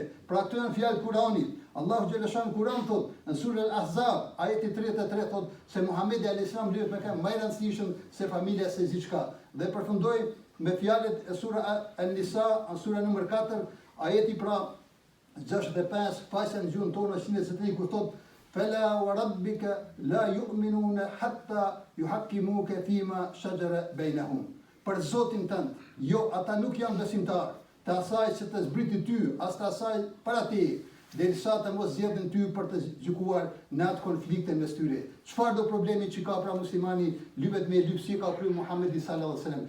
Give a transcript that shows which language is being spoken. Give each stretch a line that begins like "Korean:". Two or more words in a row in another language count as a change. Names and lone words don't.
Albanian: Pra këto janë fjalë Kuranit. Allahu Gjeleshan Kuran thot, në surë Al-Ahzab, ajeti 33 thot, se Muhamedi a.s. lyhet me më i rëndësishëm se familja se gjithçka. Dhe përfundoj me fjalët e sura An-Nisa, në sura nr. 4, ajeti pra 65, faqja në gjuhën tonë 123 kur thot,
Arabic: فلا وربك لا يؤمنون حتى يحكموك فيما شجر بينهم.
Albanian: Për Zotin tënd, jo, ata nuk janë besimtar, të asaj që të zbriti ty, as të asaj para te, derisa të mos zgjedhin ty për të gjykuar në atë konflikte mes tyre. Çfarë do problemi që ka pra muslimani lypet me lyp si ka kryer Muhamedi
Arabic: صلى الله عليه وسلم?